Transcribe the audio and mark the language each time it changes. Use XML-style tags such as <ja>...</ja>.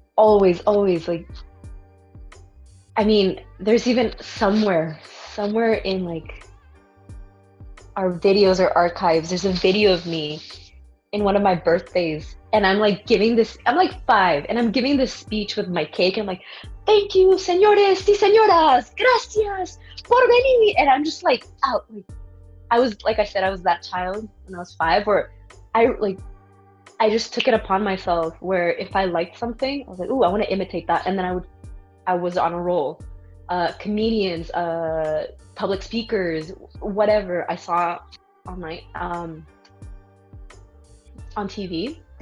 <en>Always. Like, I mean, there's even somewhere somewhere in like our videos or archives, there's a video of me in one of my birthdays, and I'm like giving this, I'm like 5, and I'm giving this speech with my cake. I'm like, thank you,</en> <es>señores y señoras, gracias por venir.</es> <en>And I'm just like out, like, I was, like I said, I was that child when I was 5, where I just took it upon myself, where if I liked something, I was like, ooh, I want to imitate that. And then I was on a roll. Comedians, public speakers, whatever I saw on my, on TV.</en>